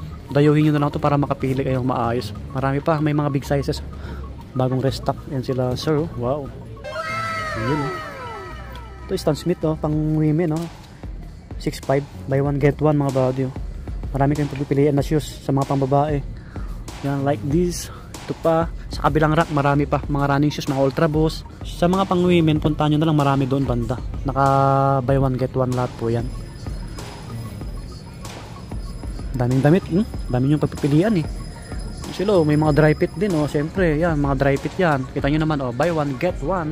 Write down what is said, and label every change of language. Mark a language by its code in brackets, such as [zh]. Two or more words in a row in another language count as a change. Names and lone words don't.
[tl] dayuhin nyo na lang to para makapili kayong maayos. Marami pa, may mga [en] big sizes. [tl] Bagong restock. Yan sila sir. Wow. Ayun oh. Ito Stan Smith oh, pang women oh. 6.5 [en] buy one get one [tl] mga body oh. Marami kayong pagpipilian na shoes sa mga pangbabae. [en] Yan like this. [tl] Ito pa sa kabilang rack marami pa mga [en] running shoes, [tl] mga Ultra Boost. Sa mga pang women puntahan nyo na lang, marami doon banda. Naka [en] buy one get one [tl] lahat po yan. Daming damit, daming yung pagpipilian eh. Silo, may mga [en] dry fit [tl] din oh. Siyempre yan, mga [en] dry fit [tl] yan. Kita nyo naman oh, [en] buy one get one.